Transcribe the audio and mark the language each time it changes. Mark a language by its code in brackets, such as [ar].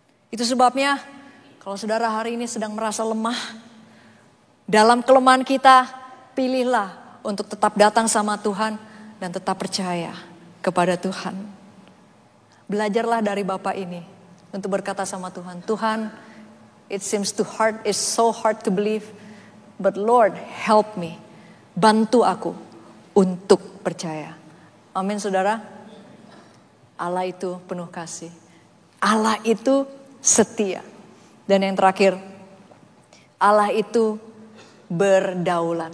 [id] Itu sebabnya kalau saudara hari ini sedang merasa lemah, dalam kelemahan kita pilihlah untuk tetap datang sama Tuhan dan tetap percaya kepada Tuhan. Belajarlah dari Bapak ini untuk berkata sama Tuhan, Tuhan, [en] It seems it's so hard to believe. But Lord, help me. [id] Bantu aku untuk percaya. Amin saudara. Allah itu penuh kasih. Allah itu setia. Dan yang terakhir, Allah itu berdaulat.